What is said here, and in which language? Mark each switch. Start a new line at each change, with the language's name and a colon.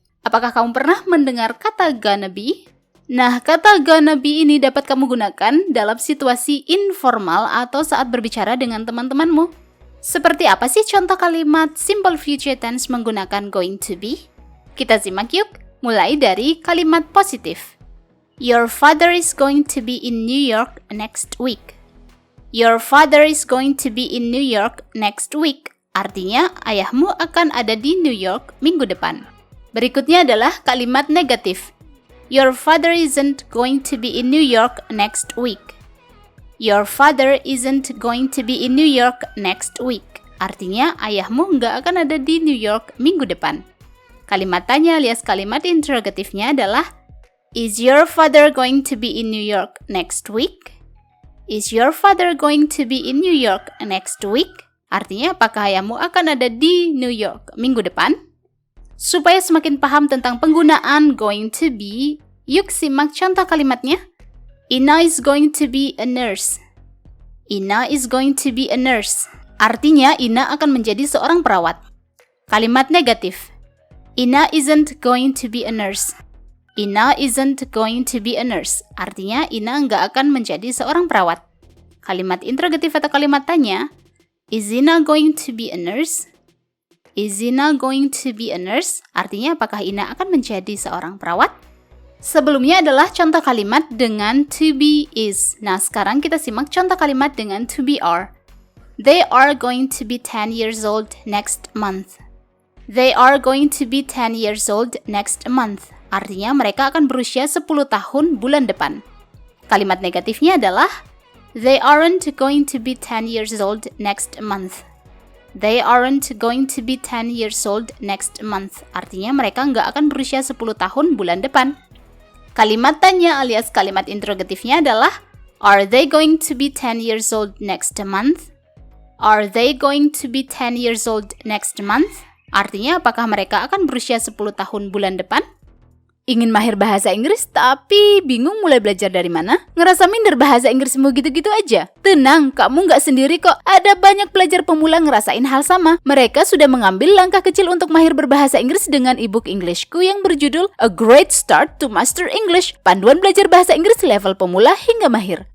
Indonesian: Apakah kamu pernah mendengar kata gonna be? Nah, kata gonna be ini dapat kamu gunakan dalam situasi informal atau saat berbicara dengan teman-temanmu. Seperti apa sih contoh kalimat simple future tense menggunakan going to be? Kita simak yuk, mulai dari kalimat positif.
English: Your father is going to be in New York next week. Your father is going to be in New York next week.
Indonesian: Artinya, ayahmu akan ada di New York minggu depan. Berikutnya adalah kalimat negatif.
English: Your father isn't going to be in New York next week. Your father isn't going to be in New York next week.
Indonesian: Artinya, ayahmu nggak akan ada di New York minggu depan. Kalimat tanya alias kalimat interrogatifnya adalah
English: is your father going to be in New York next week? Is your father going to be in New York next week?
Indonesian: Artinya, apakah ayahmu akan ada di New York minggu depan? Supaya semakin paham tentang penggunaan going to be, yuk simak contoh kalimatnya.
English: Ina is going to be a nurse. Ina is going to be a nurse.
Indonesian: Artinya, Ina akan menjadi seorang perawat. Kalimat negatif.
English: Ina isn't going to be a nurse. Ina isn't going to be a nurse.
Indonesian: Artinya, Ina nggak akan menjadi seorang perawat. Kalimat interrogatif atau kalimat tanya.
English: Is Ina going to be a nurse? Is Ina going to be a nurse?
Indonesian: Artinya, apakah Ina akan menjadi seorang perawat? Sebelumnya adalah contoh kalimat dengan to be is. Nah, sekarang kita simak contoh kalimat dengan to be are.
English: They are going to be 10 years old next month. They are going to be 10 years old next month.
Indonesian: Artinya mereka akan berusia 10 tahun bulan depan. Kalimat negatifnya adalah
English: they aren't going to be 10 years old next month. They aren't going to be 10 years old next month.
Indonesian: Artinya mereka nggak akan berusia 10 tahun bulan depan. Kalimat tanya alias kalimat interrogatifnya adalah
English: are they going to be 10 years old next month? Are they going to be 10 years old next month?
Indonesian: Artinya apakah mereka akan berusia 10 tahun bulan depan? Ingin mahir bahasa Inggris tapi bingung mulai belajar dari mana? Ngerasa minder bahasa Inggrismu gitu-gitu aja? Tenang, kamu nggak sendiri kok. Ada banyak pelajar pemula ngerasain hal sama. Mereka sudah mengambil langkah kecil untuk mahir berbahasa Inggris dengan ebook Englishku yang berjudul A Great Start to Master English, panduan belajar bahasa Inggris level pemula hingga mahir.